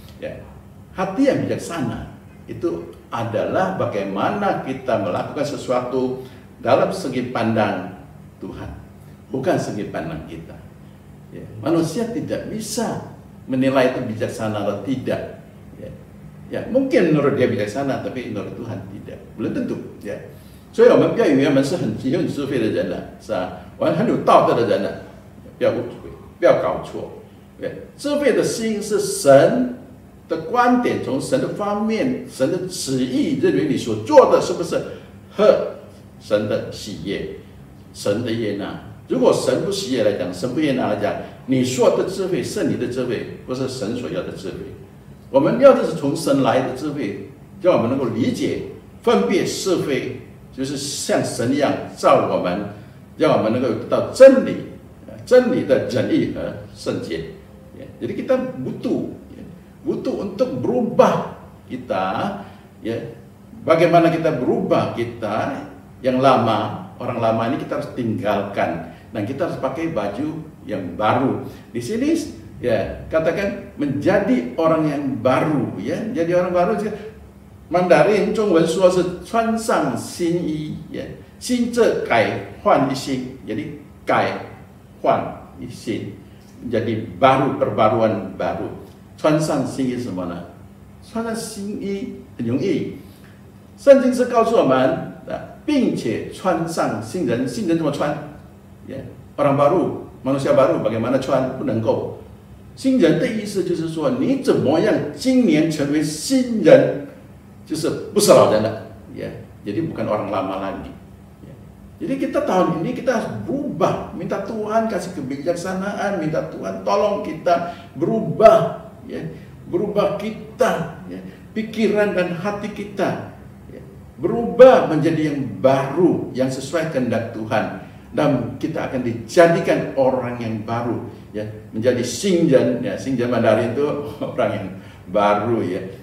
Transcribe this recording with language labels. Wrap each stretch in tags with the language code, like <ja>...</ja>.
<id>Ya, hati yang bijaksana itu adalah bagaimana kita melakukan sesuatu dalam segi pandang Tuhan, bukan segi pandang kita. Ya, manusia tidak bisa menilai itu bijaksana atau tidak. Ya. Ya, mungkin menurut dia bijaksana, tapi menurut Tuhan tidak, belum tentu.</id> <zh>Ya，所以我们不要以为我们是很有智慧的人了，是吧？我们很有道德的人了，不要误会，不要搞错。对，智慧的心是神的观点，从神的方面、神的旨意，认为你所做的是不是合神的喜悦、神的悦纳。如果神不喜悦来讲，神不悦纳来讲，你说的智慧是你的智慧，不是神所要的智慧。我们要的是从神来的智慧，让我们能够理解、分别是非，就是像神一样造我们，让我们能够得到真理，真理的仁义和圣洁。</zh> <id>Jadi kita butuh untuk berubah kita, ya. Bagaimana kita berubah kita yang lama, orang lama ini kita harus tinggalkan dan kita harus pakai baju yang baru. Di sini ya katakan menjadi orang yang baru, ya. Jadi orang baru Mandarin</id> <zh>中文说是穿上新衣，</zh> <id>ya.</id> <zh>新这改换一新， jadi 改换一新。</zh> <id>Jadi baru, perbaruan baru.</id> <zh>穿上新衣是什么呢？穿上新衣很容易，圣经是告诉我们，并且穿上新人。新人怎么穿？</zh> <id>orang baru, manusia baru bagaimana</id> <zh>穿？不能够。新人的意思就是说，你怎么样今年成为新人，就是不是老人了，</zh> <id>jadi bukan orang lama lagi. Jadi kita tahun ini kita harus berubah, minta Tuhan kasih kebijaksanaan, minta Tuhan tolong kita berubah, ya, berubah kita, ya, pikiran dan hati kita, ya, berubah menjadi yang baru, yang sesuai kehendak Tuhan, dan kita akan dijadikan orang yang baru, ya, menjadi Xingren, ya, Xingren Mandarin itu orang yang baru, ya.</id>